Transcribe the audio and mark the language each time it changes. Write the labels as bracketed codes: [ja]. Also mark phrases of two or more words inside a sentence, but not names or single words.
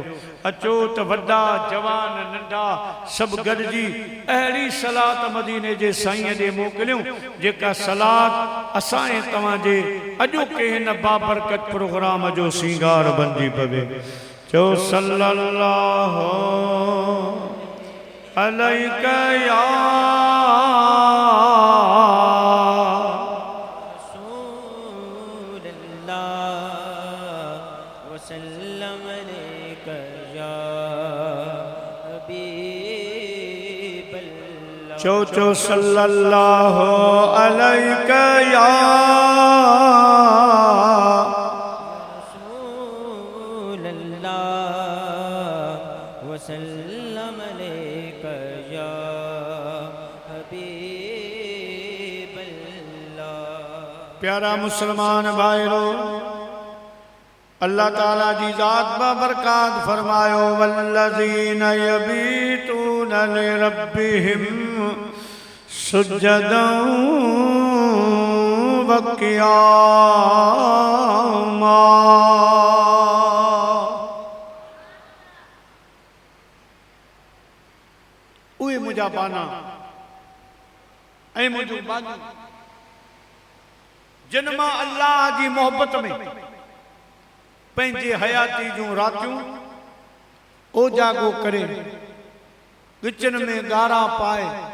[sd] अचो त वॾा जवान नंढा सभु गॾिजी अहिड़ी सलात मदीने जे साईं ॾे मोकिलियूं जेका सलात असां ऐं तव्हांजे अॼोके हिन बाबरकत प्रोग्राम जो सिंगार बणिजी पवे। [ar] चो صلى الله عليك يا [sd] चो चो [ar] صلى الله عليك يا رسول الله وسلم عليك يا حبيب الله. [sd] प्यारा मुसलमान भाइरो, अल्लाह ताला जी जात बरकात फरमायो [ar] والذين يبيتون لربهم سجدا وقياما. [sd] उहे मुंहिंजा बाना ऐं मुंहिंजूं बानियूं जिन मां अल्लाह जी मोहब्बत में पंहिंजे हयाती जूं रातियूं ओजागो करे विचन में गारा पाए